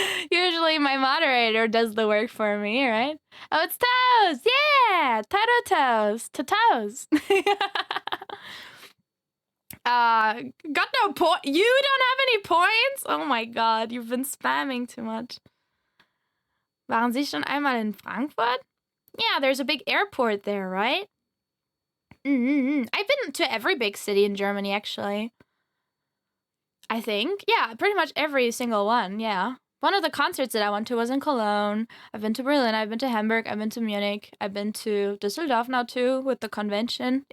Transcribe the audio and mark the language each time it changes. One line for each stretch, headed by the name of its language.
English: Usually my moderator does the work for me, right? Oh, it's Toes! Yeah! Toto Toes! Toes! Got no point. You don't have any points? Oh my god, you've been spamming too much.
German: Waren Sie schon einmal in Frankfurt?
English: Yeah, there's a big airport there, right? I've been to every big city in Germany, actually. I think. Yeah, pretty much every single one, yeah. One of the concerts that I went to was in Cologne. I've been to Berlin, I've been to Hamburg, I've been to Munich, I've been to Düsseldorf now too with the convention.